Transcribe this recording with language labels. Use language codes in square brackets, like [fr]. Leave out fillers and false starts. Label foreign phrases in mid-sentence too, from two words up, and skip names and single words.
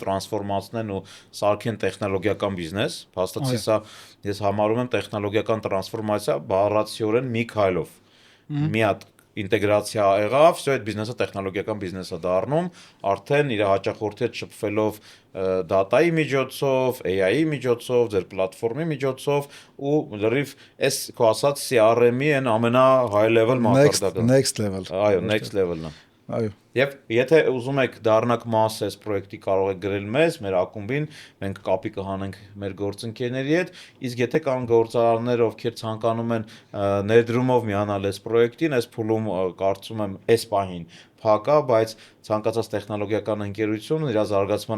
[hy] տրանսֆորմացնեն ու սարքեն տեխնոլոգիական բիզնես, փաստացի սա ես համարում եմ տեխնոլոգիական տրանսֆորմացիա բառացիորեն մի քայլով։ Մի հատ ինտեգրացիա եղավ, всё այդ բիզնեսը տեխնոլոգիական բիզնես է դառնում, արդեն իր հաճախորդի հետ շփվելով դատայի միջոցով, AI-ի միջոցով, ձեր պլատֆորմի միջոցով ու լրիվ այս քո ասած CRM-ի այն ամենա [en] high level [hy] մակարդակը։ [en] Next level։ [hy] Այո, [en] next level- [hy] ն է։ Այո։ Եվ եթե ուզում եք դառնաք մաս այս պրոյեկտի կարող եք գրել մեզ, մեր ակումբին, մենք կապի կհանենք մեր գործընկերների հետ, իսկ եթե կան գործարաններ, ովքեր ցանկանում են ներդրումով միանալ այս պրոյեկտին, այս փուլում կարծում եմ այս պահին փակա, բայց ցանկացած տեխնոլոգիական ընկերություն իր զարգացման